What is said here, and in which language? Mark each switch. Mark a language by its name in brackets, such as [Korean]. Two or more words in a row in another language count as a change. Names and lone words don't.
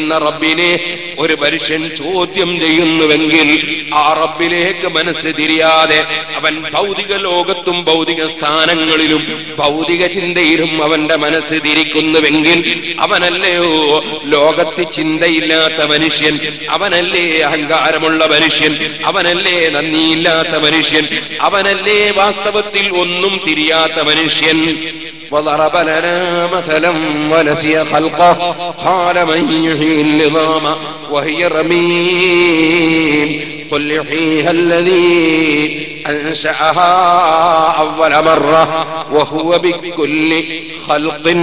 [Malayalam] റബ്ബിനെ ഒരു മനുഷ്യൻ ചോദ്യം ചെയ്യുന്നുവെങ്കിൽ ആ റബ്ബിലേക്ക് മനസ്സ് തിരിയാതെ അവൻ ഭൗതിക ലോകത്തും ഭൗതിക സ്ഥാനങ്ങളിലും ഭൗതിക ചിന്തയിലും അവന്റെ മനസ്സ് തിരിക്കുന്നുവെങ്കിൽ അവനല്ലയോ ലോകത്ത് ചിന്തയില്ലാത്ത മനുഷ്യൻ, അവനല്ലേ അഹങ്കാരമുള്ള മനുഷ്യൻ, അവനല്ലേ നന്ദിയില്ലാത്ത മനുഷ്യൻ, അവനല്ലേ വാസ്തവത്തിൽ ഒന്നും തിരിയാത്ത മനുഷ്യൻ. [Arabic] وضرب لنا مثلا ونسي خلقه قال من يحيي العظام وهي رميم قل يحييها الذي أنشأها أول مرة وهو بكل خلق